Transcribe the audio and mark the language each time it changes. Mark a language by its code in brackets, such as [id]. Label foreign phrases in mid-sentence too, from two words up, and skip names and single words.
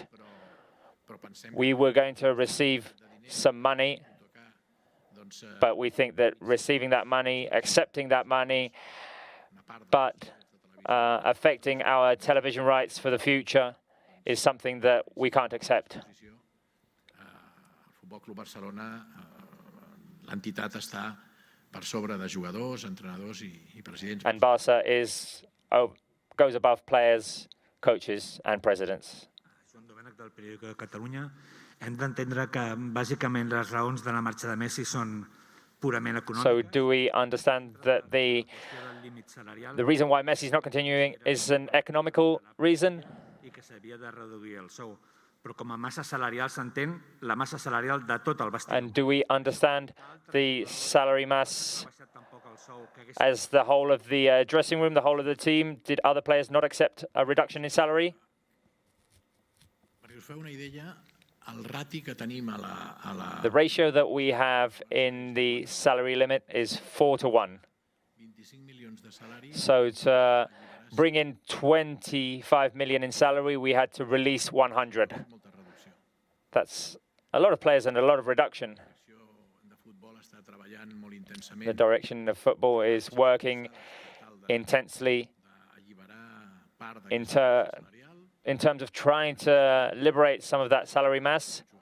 [en] We were going to receive some money, but we think that receiving that money, accepting that money, but affecting our television rights for the future is something that we can't accept. [ca] l'entitat està per sobre de jugadors, entrenadors i presidents. [en] And Barca goes above players, coaches and presidents. [ca] Joan del periòdic de Catalunya. Hem d'entendre que bàsicament les raons de la marxa de Messi són purament econòmiques. [en] So do we understand that the reason why Messi is not continuing is an economical reason? [ca] I que s'havia de reduir el sou. Però com a massa salarial s'entén la massa salarial de tot el vestidor. [en] And do we understand the salary mass as the whole of the dressing room, the whole of the team? Did other players not accept a reduction in salary? [ca] Perquè us feu una idea, el rati que tenim a la... [en] The ratio that we have in the salary limit is 4-1. [ca] 25 milions de salari. [en] So to bring in 25 million in salary, we had to release 100. That's a lot of players and a lot of reduction. The direction of football is working intensely in terms of trying to liberate some of that salary mass.